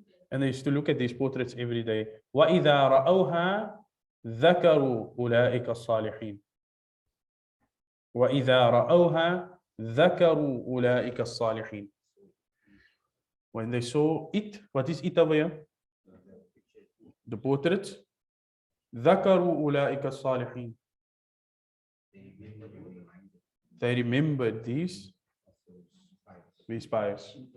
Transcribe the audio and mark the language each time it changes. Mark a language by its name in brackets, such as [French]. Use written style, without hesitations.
[English] And they used to look at these portraits every day. [Arabic] وإذا رأوها ذكروا أولئك الصالحين. وإذا رأوها ذكروا أولئك الصالحين. [English] When they saw it, what is it over here? The portraits. [Arabic] ذكروا أولئك الصالحين. [English] They remembered these pious.